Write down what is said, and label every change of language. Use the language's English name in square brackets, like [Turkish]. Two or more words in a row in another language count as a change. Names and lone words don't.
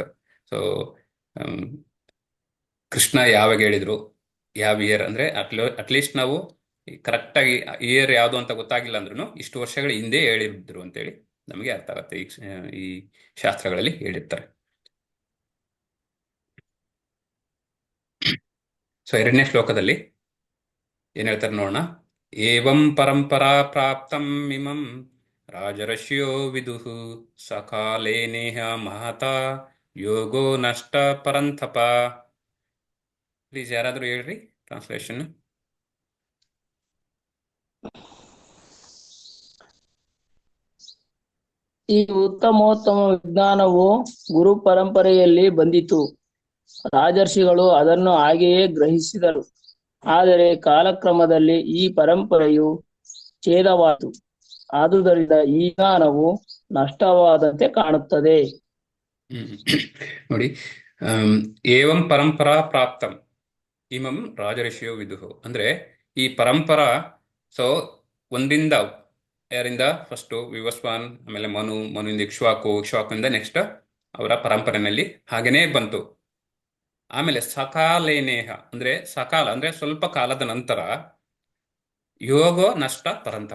[Kannada] ಸೊ ಕೃಷ್ಣ ಯಾವಾಗ ಹೇಳಿದ್ರು, ಯಾವ ಇಯರ್ ಅಂದ್ರೆ ಅಟ್ಲೀಸ್ಟ್ ನಾವು ಕರೆಕ್ಟಾಗಿ ಇಯರ್ ಯಾವುದು ಅಂತ ಗೊತ್ತಾಗಿಲ್ಲ ಅಂದ್ರೂ ಇಷ್ಟು ವರ್ಷಗಳ ಹಿಂದೆ ಹೇಳಿದ್ರು ಅಂತೇಳಿ ನಮಗೆ ಅರ್ಥ ಆಗುತ್ತೆ. ಈ ಶಾಸ್ತ್ರಗಳಲ್ಲಿ ಹೇಳಿರ್ತಾರೆ. ಸೊ 2ನೇ ಶ್ಲೋಕದಲ್ಲಿ ಏನ್ ಹೇಳ್ತಾರೆ ನೋಡೋಣ. [Sanskrit] ಏವಂ ಪರಂಪರಾ ಪ್ರಾಪ್ತಂ ಇಮಂ ರಾಜರ್ಷಿಯೋ ವಿದುಃ ಸಕಾಲೇ ನೇಹ ಮಹತಾ ಯೋಗೋ ನಷ್ಟ ಪರಂತಪ. [Kannada] ಪ್ಲೀಸ್ ಯಾರಾದರೂ ಹೇಳ್ರಿ ಟ್ರಾನ್ಸ್ಲೇಷನ್. ಈ ಉತ್ತಮೋತ್ತಮ ವಿಜ್ಞಾನವು ಗುರು ಪರಂಪರೆಯಲ್ಲಿ ಬಂದಿತು. ರಾಜರ್ಷಿಗಳು ಅದನ್ನು ಹಾಗೆಯೇ ಗ್ರಹಿಸಿದರು. ಆದರೆ ಕಾಲಕ್ರಮದಲ್ಲಿ ಈ ಪರಂಪರೆಯು ಛೇದವಾಯಿತು. ಆದುದರಿಂದ ಈ ಜ್ಞಾನವು ನಷ್ಟವಾದಂತೆ ಕಾಣುತ್ತದೆ. ನೋಡಿ, [Sanskrit] ಏವಂ ಪರಂಪರಾ ಪ್ರಾಪ್ತಂ ಇಮಂ ರಾಜರ್ಷಿಯೋ ವಿದುಹು [Kannada] ಅಂದ್ರೆ ಈ ಪರಂಪರಾ. ಸೊ ಒಂದಿಂದ ಯಾರಿಂದ ಫಸ್ಟು ವಿವಸ್ವಾನ್, ಆಮೇಲೆ ಮನುವಿಂದ ಇಕ್ಷ್ವಾಕುವಿಂದ ನೆಕ್ಸ್ಟ್ ಅವರ ಪರಂಪರೆಯಲ್ಲಿ ಹಾಗೇನೇ ಬಂತು. ಆಮೇಲೆ ಸಕಾಲೇನೇಹ ಅಂದ್ರೆ ಸಕಾಲ ಅಂದ್ರೆ ಸ್ವಲ್ಪ ಕಾಲದ ನಂತರ [Sanskrit] ಯೋಗೋ ನಷ್ಟ ಪರಂತಪ.